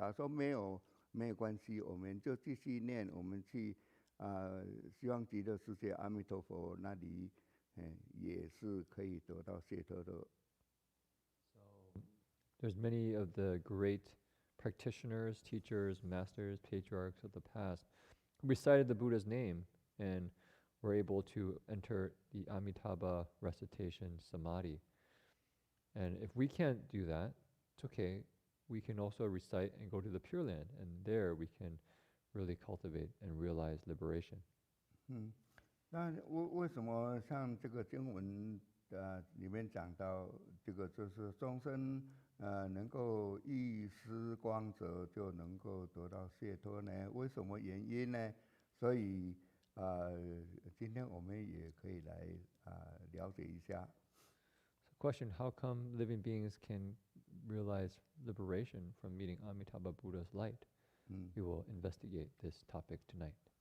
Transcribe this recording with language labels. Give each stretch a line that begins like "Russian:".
Chinese: 假如说没有关系，我们就继续念，我们去希望极乐世界阿弥陀佛那里也是可以得到解脱的。
English: So there's many of the great practitioners, teachers, masters, patriarchs of the past who recited the Buddha's name and were able to enter the Amitabha recitation samadhi. And if we can't do that, it's okay. We can also recite and go to the Pure Land, and there we can really cultivate and realize liberation.
Chinese: 那为什么像这个经文里面讲到这个就是众生能够遇思光者就能够得到解脱呢？为什么原因呢？所以今天我们也可以来了解一下。
English: Question: How come living beings can realize liberation from meeting Amitabha Buddha's light? We will investigate this topic tonight.